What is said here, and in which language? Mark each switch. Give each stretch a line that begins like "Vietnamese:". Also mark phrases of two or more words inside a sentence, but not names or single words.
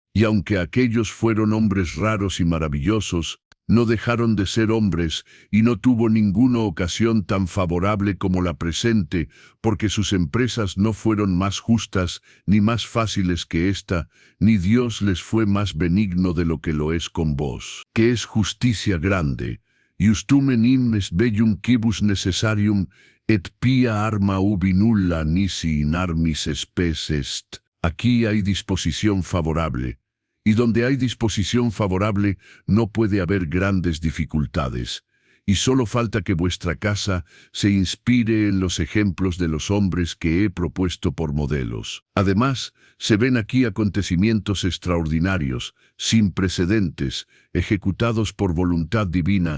Spanish: Y aunque aquellos fueron hombres raros y maravillosos, no dejaron de ser hombres, y no tuvo ninguna ocasión tan favorable como la presente, porque sus empresas no fueron más justas ni más fáciles que esta, ni Dios les fue más benigno de lo que lo es con vos, que es justicia grande.
Latin: Iustum enim est bellum quibus necessarium, et pia arma ubi nulla nisi in armis spes est.
Spanish: Aquí hay disposición favorable. Y donde hay disposición favorable, no puede haber grandes dificultades. Y solo falta que vuestra casa se inspire en los ejemplos de los hombres que he propuesto por modelos. Además, se ven aquí acontecimientos extraordinarios, sin precedentes, ejecutados por voluntad divina.